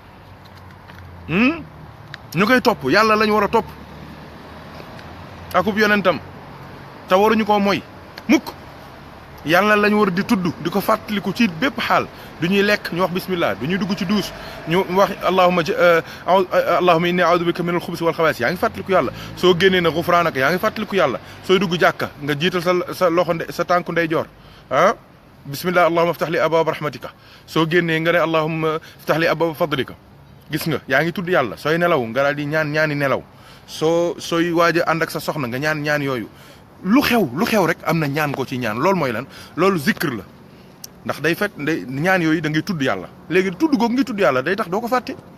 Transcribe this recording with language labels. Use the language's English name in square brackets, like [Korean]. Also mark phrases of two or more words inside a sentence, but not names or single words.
[Wolof] ñu koy topp yàlla lañ war a topp akub yonentam te waruñu koo mooy mukk yàlla lañ war di tudd di ko fàttaliku ci bépp xaal du ñuy lekk ñu wax bismillah du ñuy dugg ci duus ñu wax [Arabic] اللهم إني أعوذ بك من الخبث والخبائث [Wolof] yaa ngi fàttaliku yàlla soo génnee na ghufraanaka yaa ngi fàttaliku yàlla sooy dugg jàkka nga jiital sa loxo sa tànku ndeyjoor ah bismillah [Arabic] اللهم افتح لي أبواب رحمتك [Wolof] soo génnee nga ne [Arabic] اللهم افتح لي أبواب فضلك [Wolof] gis nga yaa ngi tudd yàlla sooy nelaw nga daal di ñaani nelaw sooy waaj a ànd ak sa soxna nga ñaan yooyu lu xew rek am na ñaan ko ci ñaan loolu mooy lan loolu zikr la ndax day fekk ñaan yooyu da ngay tudd yàlla léegi tudd googu ngi tudd yàlla day tax doo ko fàtte